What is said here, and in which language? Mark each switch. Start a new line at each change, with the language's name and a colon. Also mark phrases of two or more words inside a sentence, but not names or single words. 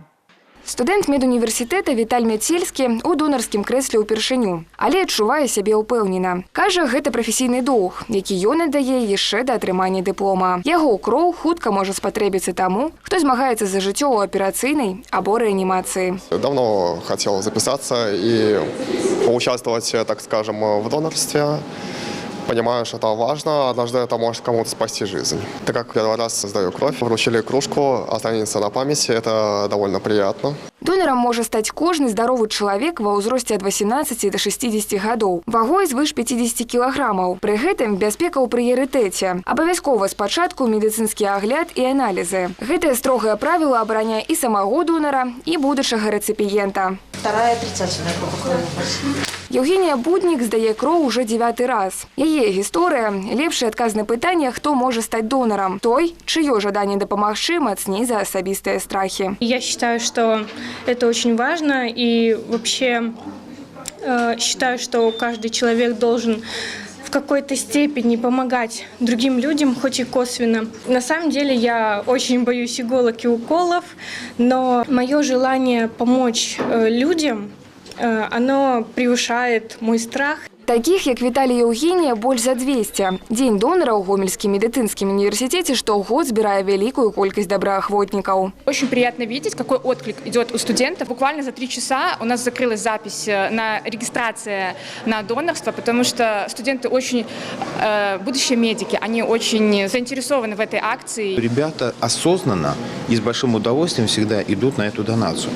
Belarusian: Студэнт медуніверсітэта Віталь Мяцельскі ў донарскім крэсле ўпершыню, але адчувае сябе ўпэўнена. Кажа, гэта прафесійны доўг, які ён аддае яшчэ да атрымання дыплома. Яго кроў хутка можа спатрэбіцца таму, хто змагаецца за жыццё ў аперацыйнай або рэанімацыі.
Russian: Давно хотел записаться и поучаствовать, так скажем, в донорстве. Понимаю, что это важно, однажды это может кому-то спасти жизнь. Так как первый раз сдаю кровь, вручили кружку, останется на памяти, это довольно приятно.
Belarusian: Донорам можа стаць кожны здаровы чалавек ва ўзросце ад 18 до 60 гадоў, вагой звыш 50 кілаграмаў. Пры гэтым бяспека ў прыярытэце. Абавязкова спачатку медыцынскі агляд і аналізы. Гэтае строгае правіла абараняе і самого донара, і будучага рэцыпіента.
Russian: Вторая отрицательная группа крови.
Belarusian: Евгения Буднік здае кроў уже 9-й раз. Яе гісторыя – лепшае адказнае пытанне, хто можа стаць донарам. Той, чыё жаданне дапамагчы мацней за асабістыя страхі.
Russian: Я считаю, что это очень важно, и вообще считаю, что каждый человек должен в какой-то степени помогать другим людям, хоть и косвенно. На самом деле я очень боюсь иголок и уколов, но мое желание помочь людям, оно превышает мой страх.
Belarusian: Таких, як Віталій Евгения, больш за 200. Дзень донара ў Гомельскім медыцынскім універсітэце штогод збірае вялікую колькасць добраахвотнікаў.
Russian: Очень приятно видеть, какой отклик идет у студентов. Буквально за 3 часа у нас закрылась запись на регистрацию на донорство, потому что студенты очень, будущие медики, они очень заинтересованы в этой акции. Ребята осознанно и с большим удовольствием всегда идут на эту донацию.